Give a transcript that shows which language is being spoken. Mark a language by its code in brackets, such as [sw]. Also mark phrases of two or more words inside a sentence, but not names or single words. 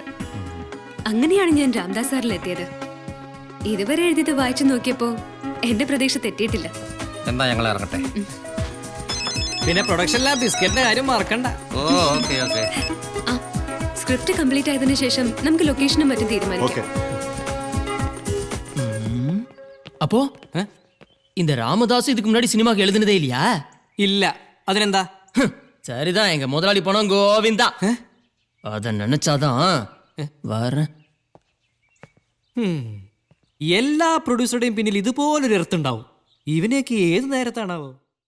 [ml] അങ്ങനെയാണ് ഞാൻ രാംദാസ് സാറിൽ എത്തിയത്. ഇതുവരെ എഴുതിയത് വായിച്ചു നോക്കിയപ്പോ എന്റെ പ്രതീക്ഷ തെറ്റിയിട്ടില്ല. എന്താ ഞങ്ങൾ ഇറങ്ങട്ടെ? പിന്നെ പ്രൊഡക്ഷനിലെ ബിസ്ക്കറ്റിന്റെ കാര്യം മറക്കണ്ട. ഓ ഓക്കെ ഓക്കെ. ആ [en] script complete [ml] ആയതിനു ശേഷം നമുക്ക് ലൊക്കേഷനും മറ്റും തീരുമാനിക്കാം. [ta] அப்போ இந்த ராமதாஸ் இதுக்கு முன்னாடி சினிமாக்கு எழுதுனதே இல்லையா? [ml] ഇല്ല. അതിനെന്താ? [ta] சரிதான், எங்க முதலாளி பணம் கோவிந்தா. அத நினைச்சாதான் வரேன். [ml] എല്ലാ പ്രൊഡ്യൂസറുടെയും പിന്നിൽ ഇതുപോലൊരു എർത്തുണ്ടാവും. ഇവനെയൊക്കെ ഏത് നേരത്താണാവോ?